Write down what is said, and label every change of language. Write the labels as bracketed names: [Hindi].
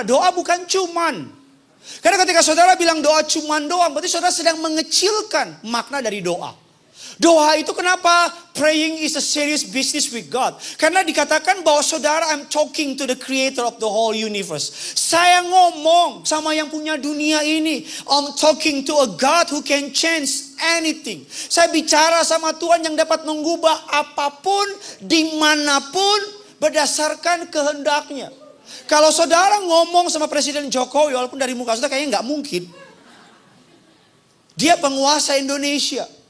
[Indonesian] Doa bukan cuman. Karena ketika saudara bilang doa cuman doang, berarti saudara sedang mengecilkan makna dari doa. Doa itu kenapa? [English] Praying is a serious business with God. [Indonesian] Karena dikatakan bahwa saudara, [English] I'm talking to the creator of the whole universe. [Indonesian] Saya ngomong sama yang punya dunia ini. [English] I'm talking to a God who can change anything. [Indonesian] Saya bicara sama Tuhan yang dapat mengubah apapun, dimanapun, berdasarkan kehendaknya. Kalau saudara ngomong sama Presiden Jokowi, walaupun dari muka saudara kayaknya nggak mungkin. Dia penguasa Indonesia.